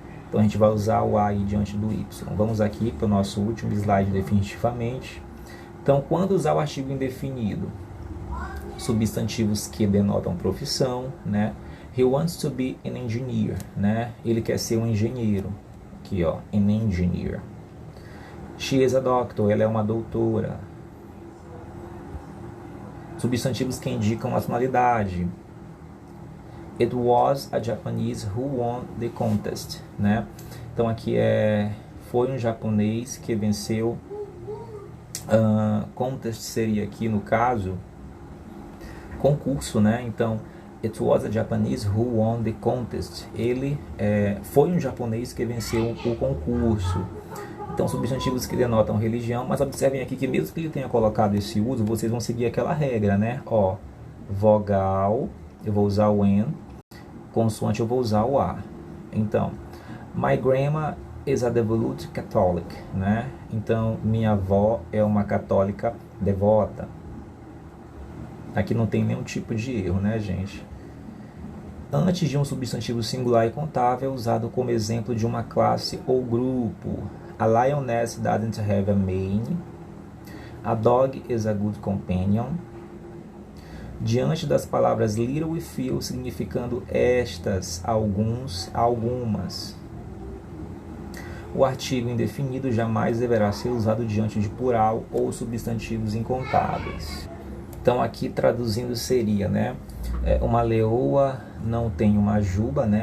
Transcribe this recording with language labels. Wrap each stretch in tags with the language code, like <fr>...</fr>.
<pt>Então a gente vai usar o A aí diante do Y. Vamos aqui para o nosso último slide definitivamente. Então, quando usar o artigo indefinido, substantivos que denotam profissão, né?</pt> <en>He wants to be an engineer,</en> <pt>né? Ele quer ser um engenheiro. Aqui, ó,</pt> <en>an engineer. She is a doctor,</en> <pt>ela é uma doutora. Substantivos que indicam nacionalidade.</pt> <en>It was a Japanese who won the contest,</en> <pt>né? Então aqui foi um japonês que venceu. Contest seria aqui no caso concurso, né? Então</pt> <en>it was a Japanese who won the contest.</en> <pt>Ele foi um japonês que venceu o concurso. Então substantivos que denotam religião, mas observem aqui que mesmo que ele tenha colocado esse uso, vocês vão seguir aquela regra, né? Ó, vogal eu vou usar o N, consoante eu vou usar o A. Então,</pt> <en>my grandma is a devout Catholic,</en> <pt>né? Então, minha avó é uma católica devota. Aqui não tem nenhum tipo de erro, né, gente? Antes de um substantivo singular e contável, é usado como exemplo de uma classe ou grupo.</pt> <en>A lioness doesn't have a mane. A dog is a good companion.</en> <pt>Diante das palavras little e few, significando estas, alguns, algumas. O artigo indefinido jamais deverá ser usado diante de plural ou substantivos incontáveis. Então aqui traduzindo seria, né? Uma leoa não tem uma juba, né?</pt>